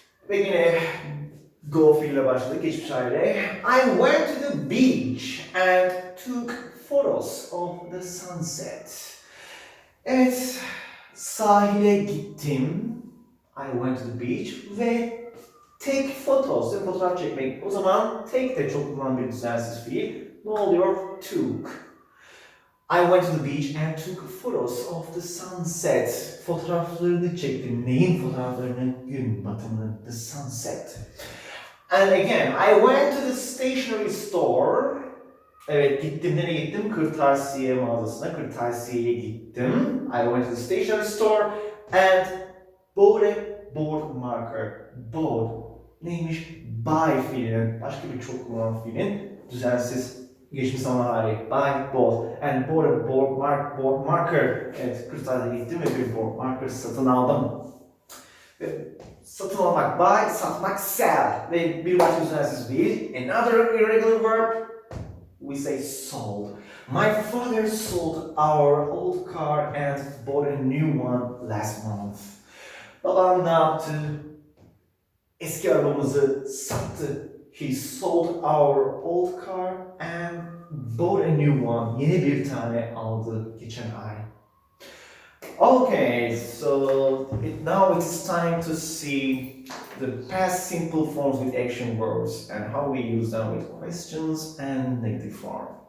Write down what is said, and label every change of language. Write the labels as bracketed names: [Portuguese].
[Turkish] Ve yine go fiiliyle başladık geçmiş haliyle. [English] I went to the beach and took photos of the sunset. [Turkish] Evet, sahile gittim. [English] I went to the beach ve take photos, [Turkish] fotoğraf çekmek. O zaman take de çok kullanılan bir düzensiz fiil. Ne oluyor? Took. [English] I went to the beach and took photos of the sunset. [Turkish] Fotoğraflarını çektim. Neyin fotoğraflarını? Gün batımının. [English] The sunset. And again, I went to the stationery store. [Turkish] Evet, gittim. Nereye gittim? Kırtasiye mağazasına. Kırtasiyeye gittim. [English] I went to the stationery store and bought a board marker. [Turkish] Board. Neymiş? Buy fiilinin, başka bir çok kullanılan fiilin düzensiz geçmiş zaman hali. [English] Buy, bought. And bought a board marker. [Turkish] Evet, kırtasiye gittim ve bir board marker satın aldım. Ve satın almak, buy, satmak, sell. Ve bir başka düzensiz fiil. [English] Another irregular verb. We say sold. My father sold our old car and bought a new one last month. [Turkish] Babam ne yaptı? Eski arabamızı sattı. [English] He sold our old car and bought a new one. [Turkish] Yeni bir tane aldı geçen ay. [English] Okay, so now it's time to see the past simple forms with action verbs and how we use them with questions and negative form.